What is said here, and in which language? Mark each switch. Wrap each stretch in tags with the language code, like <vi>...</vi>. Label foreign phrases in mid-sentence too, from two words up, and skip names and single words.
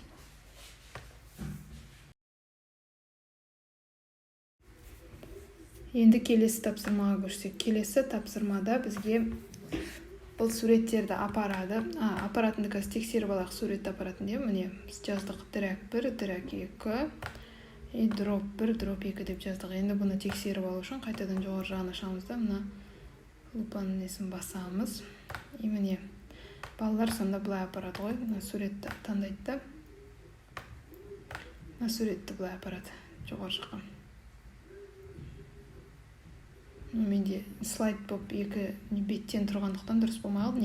<kk>Енді келесі тапсырмаға көшсек. Келесі тапсырмада бізге бұл суреттерді апарады. Апаратынды қазір тексеріп алайық, суретті апаратын деп. Міне, біз жаздық</kk> <en>drag 1, drag 2, и drop 1, drop 2</en> <kk>деп жаздық. Енді бұны тексеріп алу үшін қайтадан жоғары жағына шығамыз да, мына лупаның несін басамыз. И міне, балалар сонда бұлай апарады ғой. Мына суретті таңдайды да. Мына суретті бұлай апарады жоғары жаққа. Менде слайд болып екі беттен тұрғандықтан дұрыс болмай қалды.</kk>